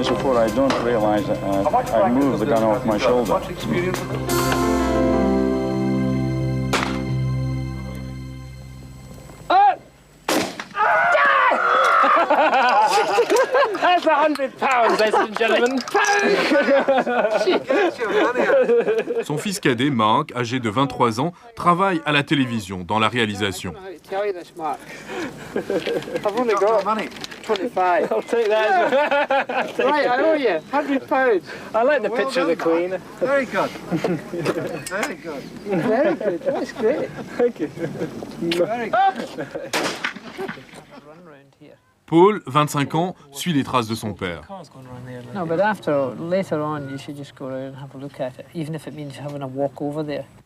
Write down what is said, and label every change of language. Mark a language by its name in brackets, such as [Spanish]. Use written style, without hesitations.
[English] I don't realize I moved the gun off my shoulder. That's 100 pounds, ladies and gentlemen. [French] Son fils cadet, Mark, âgé de 23 ans, travaille à la télévision, dans la réalisation. [English] I've only got 25. I'll take that. Right, I owe you 100 pounds. I like the picture of the Queen. Very good. Very good. Very good. That's great. Thank you. Very good. [French] Paul, 25 ans, suit les traces de son père. [English] No, but later on, you should just go around and have a look at it, even if it means having a walk over there.